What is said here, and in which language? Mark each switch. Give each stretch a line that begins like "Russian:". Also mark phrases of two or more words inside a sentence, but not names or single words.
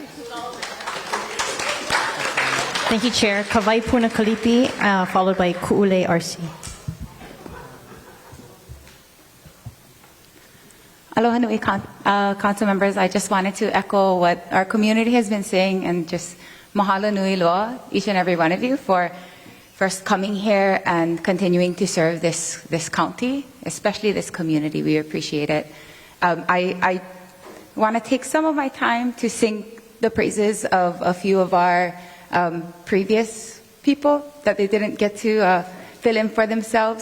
English: Thank you, Chair. Kawai Puna Kalipi, followed by Ku'ule RC.
Hawaiian: Aloha nui,
English: council members. I just wanted to echo what our community has been saying, and just
Hawaiian: mahalo nui loa,
English: each and every one of you, for first coming here and continuing to serve this county, especially this community. We appreciate it. I want to take some of my time to sing the praises of a few of our previous people that they didn't get to fill in for themselves.